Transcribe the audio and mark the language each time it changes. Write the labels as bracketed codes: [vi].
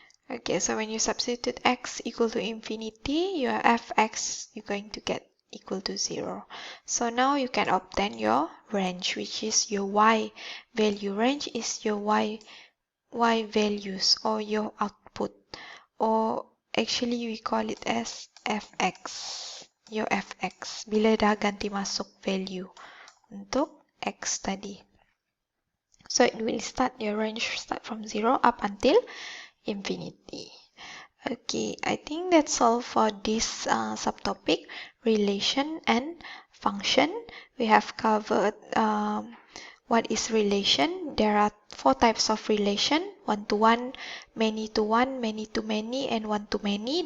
[en] Okay, so when you substitute x equal to infinity, your fx you're going to get equal to 0. So now you can obtain your range, which is your y value. Range is your y values or your output, or actually we call it as fx. Your fx [ms] bila dah ganti masuk value untuk x tadi. [en] So it will start, your range start from 0 up until infinity. Okay, I think that's all for this subtopic, relation and function. We have covered What is relation? There are 4 types of relation: one-to-one, many-to-one, many-to-many, and one-to-many.